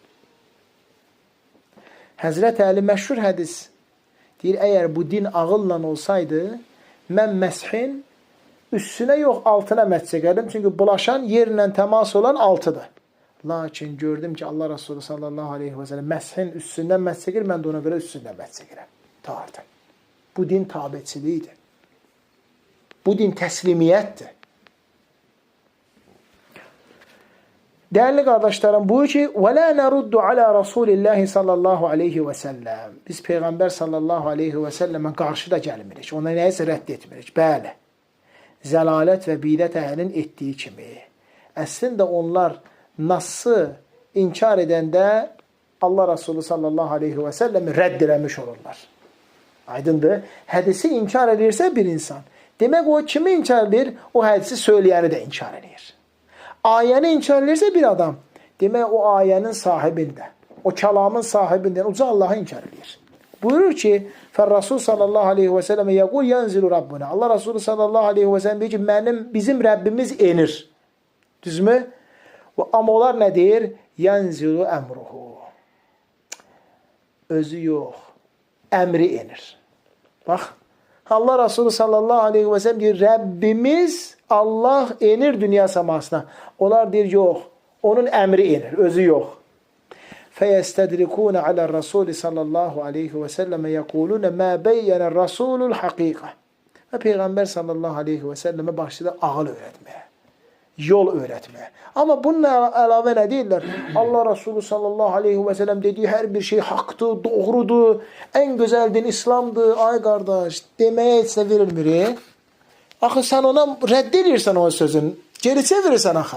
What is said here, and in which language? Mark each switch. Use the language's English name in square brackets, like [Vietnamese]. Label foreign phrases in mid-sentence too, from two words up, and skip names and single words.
[Azerbaijani] Həzrət Əli məşhur hədis deyir, əgər bu din ağılla olsaydı, mən məshin üstünə yox, altına məhz çəkərdim. Çünki bulaşan yerlə təmas olan altıdır. Lakin gördüm ki, Allah Resulü [Arabic] صلى الله عليه وسلم [Azerbaijani] məshin üstündən məhz çəkir, mən də ona görə üstündən məhz çəkirəm. Tardım. Bu din tabiçiliyidir. Bu din təslimiyyətdir. [Turkish] Değerli kardeşlerim, bu ki [Arabic] وَلَا نَرُدُّ عَلَى رَسُولِ اللّٰهِ صلى الله عليه وسلم. [Turkish] Biz Peygamber [Arabic] صلى الله عليه وسلم [Turkish] karşı da gelmirik. [Azerbaijani] Ona neyse reddetmirik. Bəli. Zəlalət və bidət əhlinin etdiyi kimi. Əslində onlar Nas'ı inkar edəndə Allah Resulü [Arabic] صلى الله عليه وسلم [Azerbaijani] rədd eləmiş olurlar. Aydındır. Hədisi inkar edirsə bir insan. Demək o kimi inkar edir? O hədisi söyləyəni də inkar edir. Ayəni inkar edirsə bir adam, demək o ayənin sahibində, o kəlamın sahibindən uca Allah'ı inkar edir. Buyurur ki, [Arabic] رسول صلى الله عليه وسلم يقول ينزل ربنا. [Azerbaijani] Allah Resulü [Arabic] صلى الله عليه وسلم [Azerbaijani] deyir ki, bizim Rəbbimiz enir. Düzmü? Amma onlar nə deyir? [Arabic] ينزل أمره. [Azerbaijani] Özü yox. Əmri enir. Bax, Allah Resulü [Arabic] صلى الله عليه وسلم [Azerbaijani] deyir, Rəbbimiz Allah enir dünya səmasına. Onlar deyir, yox. Onun əmri enir, özü yox. [Arabic] فَيَسْتَدْرِكُونَ عَلَى الرَّسُولِ صلى الله عليه وسلم يَقُولُونَ مَا بَيَّنَ الرَّسُولُ الْحَقِيقَ. [Azerbaijani] Və Peyğəmbər [Arabic] صلى الله عليه وسلم [Azerbaijani] başladı ağıl öyrətməyə, yol öyrətməyə. Amma bununla əlavə nə deyirlər? Allah Resulü [Arabic] صلى الله عليه وسلم [Azerbaijani] dediyi hər bir şey haqdır, doğrudur, ən gözəl din İslamdır. Ay qardaş, deməyə heç nə verilmir. Axı sən ona rədd edirsən o sözün, geri çevirirsən axı.